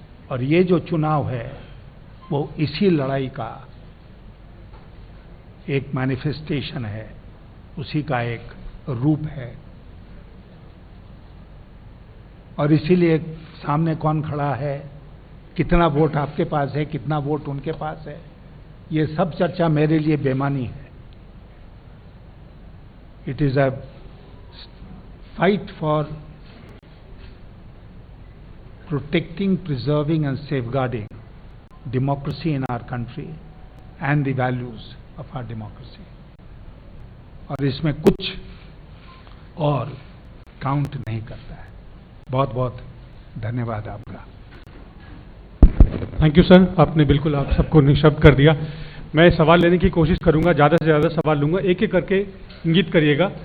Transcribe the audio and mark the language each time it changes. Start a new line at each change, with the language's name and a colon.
Hindi: और ये जो चुनाव है वो इसी लड़ाई का एक मैनिफेस्टेशन है, उसी का एक रूप है। और इसीलिए सामने कौन खड़ा है, कितना वोट आपके पास है, कितना वोट उनके पास है, ये सब चर्चा मेरे लिए बेमानी है।
English: It is a fight for protecting, preserving and safeguarding democracy in our country and the values of our democracy.
Hindi: और इसमें कुछ और काउंट नहीं करता है। बहुत बहुत धन्यवाद आपका। थैंक यू सर, आपने बिल्कुल आप सबको निशब्द कर दिया। मैं सवाल लेने की कोशिश करूंगा, ज़्यादा से ज़्यादा सवाल लूंगा, एक एक करके इंगित करिएगा।